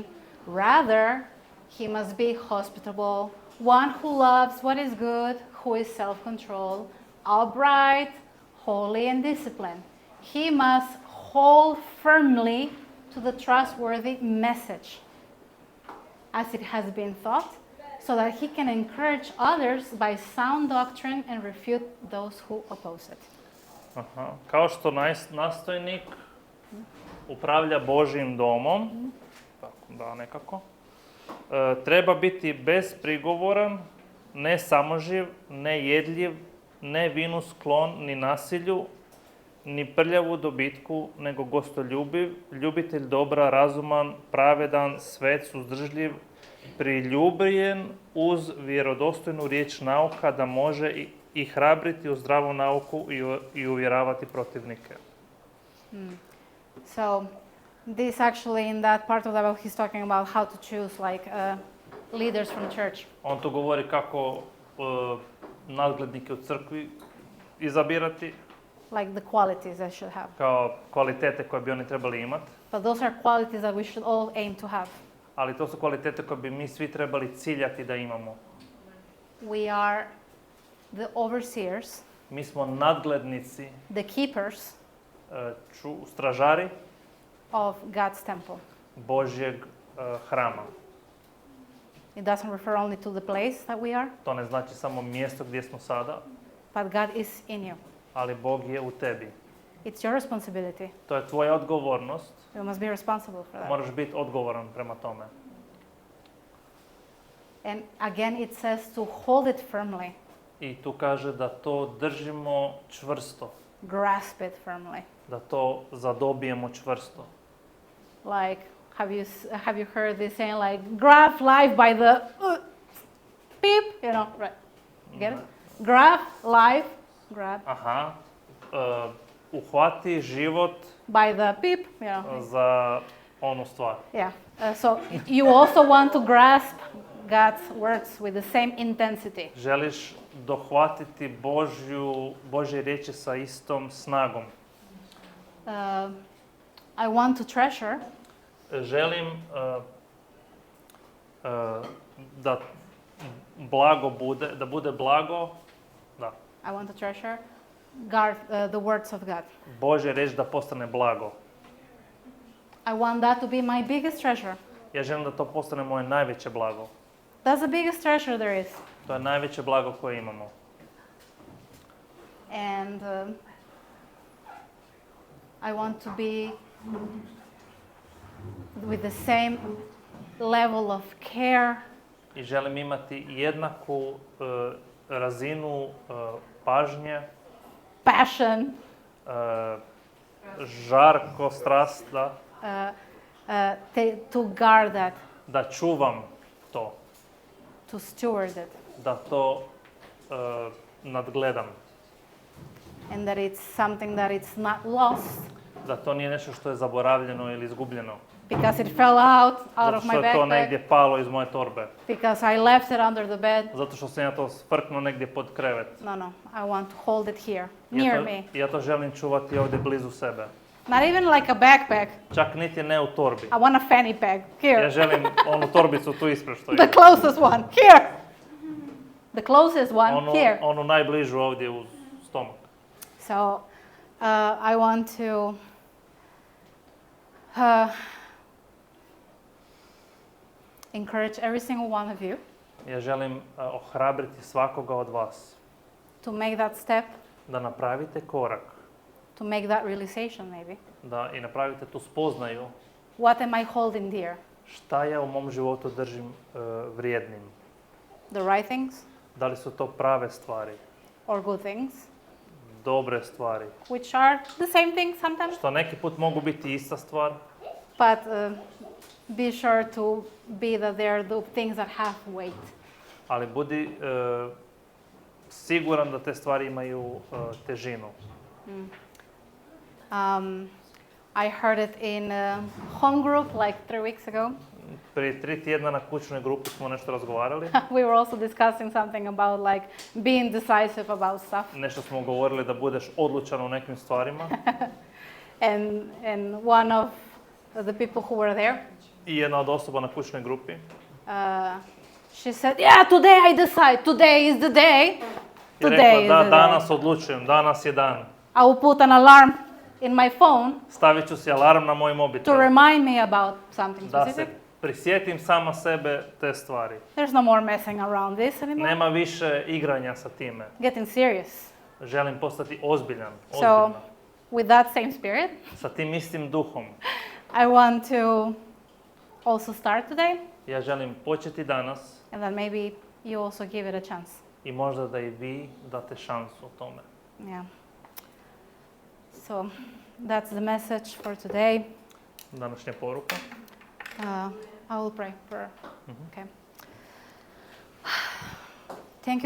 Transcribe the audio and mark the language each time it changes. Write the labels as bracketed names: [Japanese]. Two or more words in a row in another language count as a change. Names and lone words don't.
[English] Rather, he must be hospitable, one who loves what is good, who is self-controlled, upright, holy, and disciplined. He must hold firmly to the trustworthy message as it has been taught, so that he can encourage others by sound doctrine and refute those who oppose it. Aha. [Croatian] Kao što nastojnik upravlja Božjim domom, tako da nekako, treba biti besprigovoran, ne samoživ, ne jedljiv, ne vinu sklon, ni nasilju, ni prljavu dobitku, nego gostoljubiv, ljubitelj dobra, razuman, pravedan, svet, suzdržljiv, priljubljen uz vjerodostojnu riječ nauka, da može i hrabriti u zdravu nauku i uvjeravati protivnike. [English] So this actually, in that part of the Bible, he's talking about how to choose like leaders from church. [Croatian] On tu govori kako nadglednike u crkvi izabirati, [English] Like the qualities they should have. [Croatian] kao kvalitete koje bi oni trebali imati, [English] But those are qualities that we should all aim to have. [Croatian] ali to su kvalitete koje bi mi svi trebali ciljati da imamo. [English] We are the overseers, [Croatian] Mi smo nadglednici, [English] the keepers [Croatian] stražari [English] of God's temple. [Croatian] Božjeg hrama. [English] It doesn't refer only to the place that we are, [Croatian] To ne znači samo mjesto gdje smo sada, [English] but God is in you. [Croatian] ali Bog je u tebi. [English] It's your responsibility. [Croatian] To je tvoja odgovornost, [English] You must be responsible for that. [Croatian] moraš biti odgovoran prema tome. [English] And again, it says to hold it firmly. [Croatian] I tu kaže da to držimo čvrsto, [English] grasp it firmly. [Croatian] da to zadobijemo čvrsto. [English] Like, have you heard this saying, like, grab life by the beep, you know, right? Get it? Grab life, grab [Croatian] Aha. Uhvati život [English] by the beep, you know. [Croatian] za onu stvar. [English] Yeah. So you also want to grasp God's words with the same intensity. [Croatian] Želiš dohvatiti Božje riječi sa istom snagom. [English] I want to treasure [Croatian] Želim da blago bude, da bude blago, da. [English] I want to treasure God, the words of God. [Croatian] Božje riječ da postane blago. [English] I want that to be my biggest treasure. [Croatian] Ja želim da to postane moje najveće blago. [English] That's the biggest treasure there is. [Croatian] To je najveće blago koje imamo. [English] And I want to be with the same level of care, [Croatian] I želim imati jednaku razinu pažnje, [English] passion, [Croatian] žarko, strast, da, [English] to guard that, [Croatian] da čuvam to, [English] to steward it, [Croatian] da to nadgledam, [English] and that it's something that it's not lost [Croatian] da to nije nešto što je zaboravljeno ili izgubljeno, [English] because it fell out [Croatian] zato [English] of my [Croatian] što je to [English] backpack, [Croatian] negdje palo iz moje torbe, [English] because I left it under the bed. [Croatian] zato što sam ja to sprknuo negdje pod krevet. [English] No, I want to hold it here, near me. [Croatian] Ja to želim čuvati ovdje blizu sebe. [English] Not even like a backpack. [Croatian] Čak niti ne u torbi. [English] I want a fanny pack, here. [Croatian] Ja želim onu torbicu tu ispred što [English] The [Croatian] je. [English] closest one, here. The closest one, here. [Croatian] Onu najbližu ovdje uz stomak. [English] So I want to encourage every single one of you [Croatian] Ja želim ohrabriti svakoga od vas [English] to make that step, [Croatian] da napravite korak, [English] to make that realization maybe. [Croatian] da i napravite tu spoznaju [English] What am I holding dear? [Croatian] šta ja u mom životu držim vrijednim. [English] The right things [Croatian] Da li su to prave stvari, [English] or good things, [Croatian] dobre stvari, [English] which are the same thing sometimes, [Croatian] što neki put mogu biti ista stvar, [English] but be sure to be that they are the things that have weight. [Croatian] ali budi siguran da te stvari imaju težinu. [English] I heard it in a home group like 3 weeks ago. [Croatian] Prije 3 tjedna na kućnoj grupi smo nešto razgovarali. [English] We were also discussing something about like being decisive about stuff. [Croatian] Nešto smo govorili da budeš odlučan u nekim stvarima. [English] And one of the people who were there, [Croatian] I jedna od osoba na kućnoj grupi [English] she said, "Yeah, today I decide. Today is the day. [Croatian] je [English] Today [Croatian] rekla [English] is [Croatian] da [English] the [Croatian] danas [English] day. [Croatian] odlučujem, danas je dan. [English] I will put an alarm in my phone [Croatian] Stavit ću si alarm na moj mobitel [English] to remind me about something [Croatian] da se [English] specific. [Croatian] prisjetim sama sebe te stvari. [English] There's no more messing around this anymore. [Croatian] Nema više igranja sa time. [English] Getting serious. [Croatian] Želim postati ozbiljan, [English] So, [Croatian] ozbiljna. [English] with that same spirit, [Croatian] Sa tim istim duhom. [English] I want to also start today, [Croatian] Ja želim početi danas [English] and then maybe you also give it a chance. [Croatian] i možda da i vi date šansu o tome. [English] Yeah. So that's the message for today. [Croatian] Današnja poruka. [English] I will pray for. Okay. Thank you.